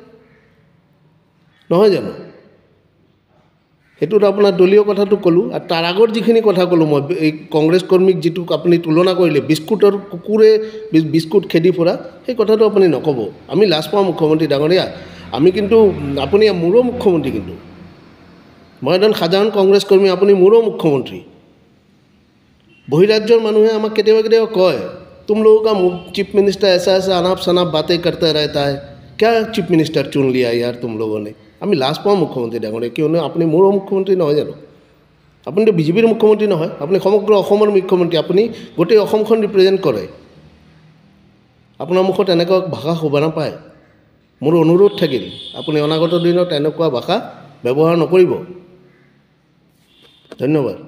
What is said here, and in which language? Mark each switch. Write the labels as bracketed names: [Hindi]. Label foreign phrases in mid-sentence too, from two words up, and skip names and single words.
[Assamese] নহয় জানো সেইটোত আপোনাৰ দলীয় কথাটো ক'লোঁ আৰু তাৰ আগৰ যিখিনি কথা ক'লোঁ মই এই কংগ্ৰেছ কৰ্মীক যিটো আপুনি তুলনা কৰিলে কুকুৰে বিস্কুট খেদি ফুৰা সেই কথাটো আপুনি নক'ব আমি লাজ পাওঁ মুখ্যমন্ত্ৰী ডাঙৰীয়া আমি কিন্তু আপুনি মোৰো মুখ্যমন্ত্ৰী কিন্তু মই এজন সাধাৰণ কংগ্ৰেছ কৰ্মী আপুনি মোৰো মুখ্যমন্ত্ৰী বহিৰাজ্যৰ মানুহে আমাক কেতিয়াবা কয় [Hindi] तुम लोगों का चीफ मिनिस्टर ऐसा अनाप शनाप बातें करता रहता है क्या चीफ मिनिस्टर चुन लिया यार तुम लोगों ने [Assamese] আমি লাজ পাওঁ মুখ্যমন্ত্ৰী ডাঙৰীয়া কিয়নো আপুনি মোৰো মুখ্যমন্ত্ৰী নহয় জানো আপুনিতো বিজেপিৰ মুখ্যমন্ত্ৰী নহয় আপুনি সমগ্ৰ অসমৰ মুখ্যমন্ত্ৰী আপুনি গোটেই অসমখন ৰিপ্ৰেজেণ্ট কৰে আপোনাৰ মুখত এনেকুৱা ভাষা শোভা নাপায় মোৰ অনুৰোধ থাকিল আপুনি অনাগত দিনত এনেকুৱা ভাষা ব্যৱহাৰ নকৰিব ধন্যবাদ